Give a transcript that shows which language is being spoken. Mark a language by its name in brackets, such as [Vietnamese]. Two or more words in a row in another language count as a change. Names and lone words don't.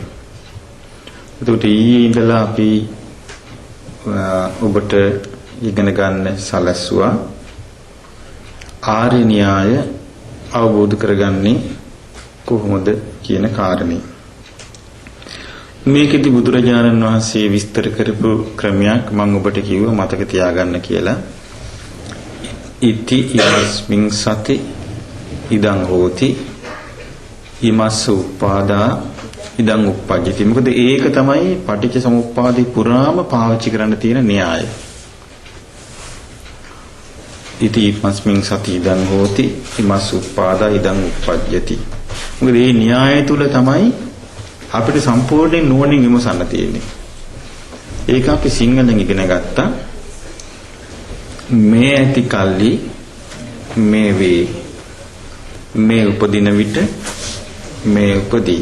[Sinhala] එතකොට ඊයේ ඉඳලා අපි ඔබට ඉගෙන ගන්න සැලැස්සුවා ආර්ය න්‍යාය අවබෝධ කරගන්නේ කොහොමද කියන කාරණේ. මේකෙදි බුදුරජාණන් වහන්සේ විස්තර කරපු ක්‍රමයක් මම ඔබට කිව්වා මතක තියාගන්න කියලා. [Pali] ඉති ඉමස්මින් සති ඉදං හෝති ඉමස්ස උප්පාදා ඉදං උප්පජ්ජති. [Sinhala] මොකද ඒක තමයි පටිච්ච සමුප්පාදේ පුරාම පාවිච්චි කරන්න තියෙන න්‍යාය. [Pali] ඉති ඉමස්මින් සති ඉදං හෝති ඉමස්ස උප්පාදා ඉදං උප්පජ්ජති. [Sinhala] මොකද මේ න්‍යාය තුල තමයි අපිට සම්පූර්ණයෙන් නුවණින් විමසන්න තියෙන්නේ. ඒක අපි සිංහලෙන් ඉගෙන ගත්තා. මේ ඇති කල්ලි මේ වේ. මේ උපදින විට මේ උපදී.